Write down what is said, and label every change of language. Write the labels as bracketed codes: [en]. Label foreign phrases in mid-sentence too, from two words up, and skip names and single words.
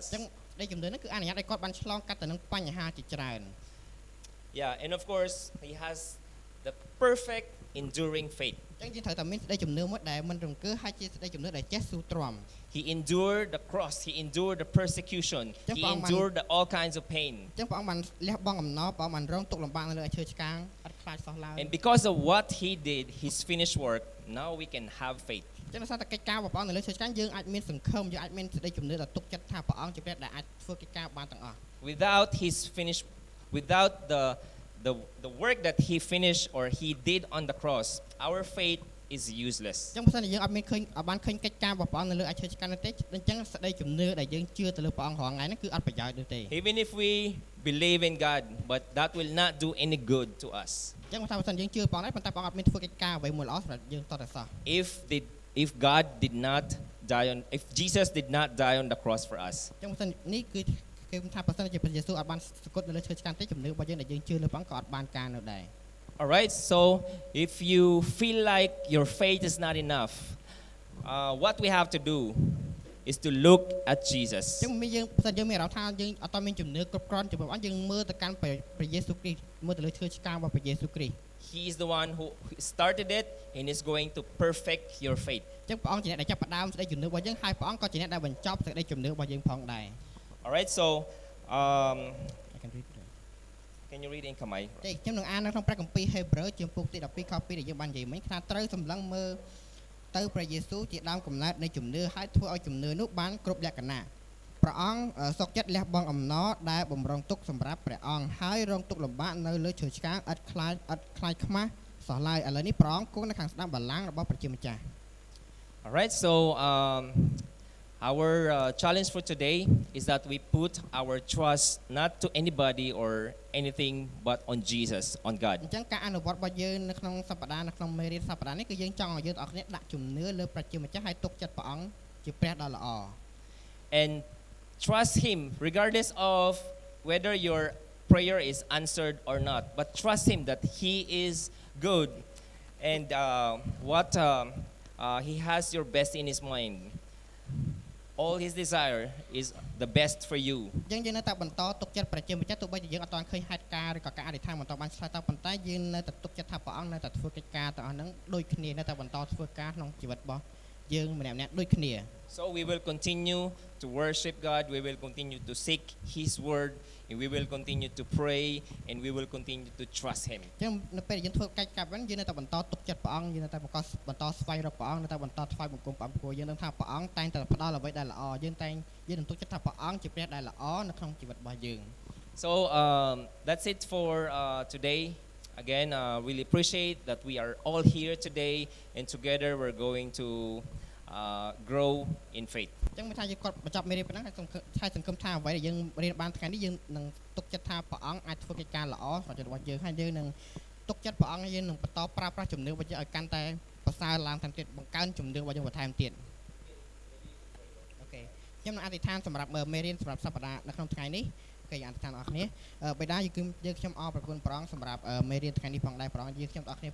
[km] ចឹងសេចក្តីជំនឿនេះគឺអនុញ្ញាតឲ្យគាត់បានឆ្លងកាត់ទៅនឹងបញ្ហាជាច្រើន [en] Yeah, and of course, he has the perfect enduring faith. [km] ចឹងយើងត្រូវតែមានសេចក្តីជំនឿមួយដែលមិនរង្គើហើយជាសេចក្តីជំនឿដែលចេះស៊ូទ្រាំ [en] He endured the cross, he endured the persecution, he endured all kinds of pain. [km] ចឹងព្រះអង្គបានលះបង់អំណរព្រះអង្គបានរងទុក្ខលំបាកនៅលើឈើឆ្កាងអត់ខ្លាចសោះឡើយ [en] And because of what he did, his finished work, now we can have faith. [km] ចឹងដោយសារតែកិច្ចការរបស់ព្រះអង្គនៅលើឈើឆ្កាងយើងអាចមានសង្ឃឹមយើងអាចមានសេចក្តីជំនឿដែលទុកចិត្តថាព្រះអង្គជាព្រះដែលអាចធ្វើកិច្ចការបានទាំងអស់ [en] Without the work that he finished or he did on the cross, our faith is useless. [km] ចឹងបើសិនជាយើងអត់មានឃើញអត់បានឃើញកិច្ចការរបស់ព្រះអង្គនៅលើអាចឈើឆ្កាងនោះទេអញ្ចឹងសេចក្តីជំនឿដែលយើងជឿទៅលើព្រះអង្គរាល់ថ្ងៃហ្នឹងគឺអត់ប្រយោជន៍ទេ [en] Even if we believe in God, but that will not do any good to us. [km] ចឹងបើសិនយើងជឿព្រះអង្គដែរប៉ុន្តែព្រះអង្គអត់មានធ្វើកិច្ចការអ្វីមួយល្អសម្រាប់យើងតតែសោះ [en] If God did not die on, if Jesus did not die on the cross for us, [km] ចឹងបើសិននេះគឺគេថាបើសិនជាព្រះយេស៊ូវអត់បានសគត់នៅលើឈើឆ្កាងទេជំនឿរបស់យើងដែលយើងជឿលើព្រះអង្គក៏អត់បានការនៅដែរ [en] all right. So if you feel like your faith is not enough, what we have to do is to look at Jesus. [km] ចឹងមានយើងបើសិនយើងមានអារម្មណ៍ថាយើងអត់មានជំនឿគ្រប់គ្រាន់ចំពោះព្រះអង្គយើងមើលទៅកាន់ព្រះយេស៊ូវគ្រីស្ទមើលទៅលើឈើឆ្កាងរបស់ព្រះយេស៊ូវគ្រីស្ទ [en] He is the one who started it and is going to perfect your faith. [km] ចឹងព្រះអង្គជាអ្នកដែលចាប់ផ្ដើមសេចក្តីជំនឿរបស់យើងហើយព្រះអង្គក៏ជាអ្នកដែលបញ្ចប់សេចក្តីជំនឿរបស់យើងផងដែរ [en] All right. So I can read it. can you read in Khmer? [km] ទេខ្ញុំនឹងអាននៅក្នុងព្រះគម្ពីរហេព្រើរជំពូកទី12ខ2ដែលយើងបាននិយាយមិញថាត្រូវសម្លឹងមើលទៅព្រះយេស៊ូវជាដើមកំណើតនៃជំនឿហើយធ្វើឲ្យជំនឿនោះបានគ្រប់លក្ខណៈព្រះអង្គសុខចិត្តលះបង់អំណរដែលបំរុងទុកសម្រាប់ព្រះអង្គហើយរងទុកលំបាកនៅលើឈើឆ្កាងឥតខ្លាចខ្មាស់សោះឡើយឥឡូវនេះព្រះអង្គគង់នៅខាងស្ដាំបល្ល័ង្ករបស់ព្រះជាម្ចាស់ [en] All right. So our challenge for today is that we put our trust not to anybody or anything but on Jesus, on God. [km] អញ្ចឹងការអនុវត្តរបស់យើងនៅក្នុងសប្តាហ៍នៅក្នុងមេរៀនសប្តាហ៍នេះគឺយើងចង់ឲ្យយើងទាំងអស់គ្នាដាក់ជំនឿលើព្រះជាម្ចាស់ហើយទុកចិត្តព្រះអង្គជាព្រះដ៏ល្អ [en] And trust Him regardless of whether your prayer is answered or not. But trust Him that He is good and He has your best in His mind. All His desire is the best for you. [km] អញ្ចឹងយើងនៅតែបន្តទុកចិត្តព្រះជាម្ចាស់ទោះបីជាយើងអត់ទាន់ឃើញហេតុការណ៍ឬក៏ការអធិដ្ឋានបន្តបានឆ្លើយតបប៉ុន្តែយើងនៅតែទុកចិត្តថាព្រះអង្គនៅតែធ្វើកិច្ចការទាំងអស់ហ្នឹងដូចគ្នានៅតែបន្តធ្វើការក្នុងជីវិតរបស់យើងម្នាក់ៗដូចគ្នា [en] So we will continue to worship God, we will continue to seek His word, and we will continue to pray, and we will continue to trust Him. [km] អញ្ចឹងនៅពេលយើងធ្វើកិច្ចការហ្នឹងយើងនៅតែបន្តទុកចិត្តព្រះអង្គយើងនៅតែបន្តស្វែងរកព្រះអង្គនៅតែបន្តថ្វាយបង្គំព្រះអង្គព្រោះយើងនឹងថាព្រះអង្គតែងតែផ្ដល់អ្វីដែលល្អយើងនឹងទុកចិត្តថាព្រះអង្គជាព្រះដែលល្អនៅក្នុងជីវិតរបស់យើង [en] So that's it for today. Again, really appreciate that we are all here today, and together we're going to grow in faith. [km] អញ្ចឹងមិនថាយើងគាត់បញ្ចប់មេរៀនប៉ុណ្ណឹងហើយសង្ឃឹមថាអ្វីដែលយើងរៀនបានថ្ងៃនេះយើងនឹងទុកចិត្តថាព្រះអង្គអាចធ្វើកិច្ចការល្អសម្រាប់របស់យើងហើយយើងនឹងទុកចិត្តព្រះអង្គយើងនឹងបន្តប្រើប្រាស់ជំនឿរបស់យើងឲ្យកាន់តែប្រសើរឡើងថែមទៀតបង្កើនជំនឿរបស់យើងបន្ថែមទៀតអូខេខ្ញុំនឹងអធិដ្ឋានសម្រាប់មេរៀនសម្រាប់សប្តាហ៍នៅក្នុងថ្ងៃនេះគេអធិដ្ឋានអរគ្នាបិតាយើងខ្ញុំអរព្រគុណព្រះអង្គសម្រាប់មេរៀនថ្ងៃនេះផងដែរព្រះអង្គយើងខ្ញុំទាំងអស់គ្នា